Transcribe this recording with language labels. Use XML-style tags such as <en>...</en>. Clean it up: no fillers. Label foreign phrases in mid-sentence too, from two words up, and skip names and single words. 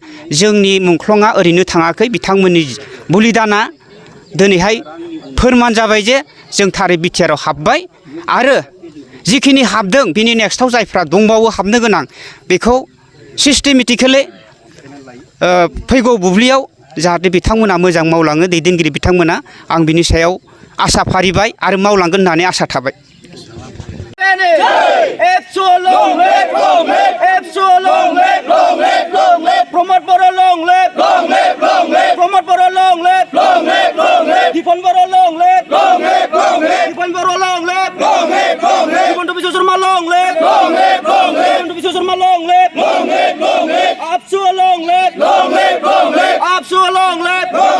<brx>जोंनि मुंख्लंआ ओरैनो थाङाखै बिथांमोननि बलिदाना दिनैहाय फोरमान जाबाय जे जों थारै बिटिआरआव हाबबाय आरो जिखिनि हाबदों बिनि नेक्स्टआव जायफ्रा दंबावो हाबनो गोनां बेखौ सिस्टेमेटिकेलि फैगौ बुब्लियाव जाहाथे बिथांमोना मोजां मावलाङो दैदेनगिरि बिथांमोना आं बिनि सायाव आसा फारिबाय आरो मावलांगोन होननानै आसा थाबाय</brx> <en>Promote Boro long live, promote Boro long live, defend Boro long live, defend Boro long live, defend Bishop Sharma long live, defend Bishop Sharma long live, Apsu long live, Apsu long live,</en>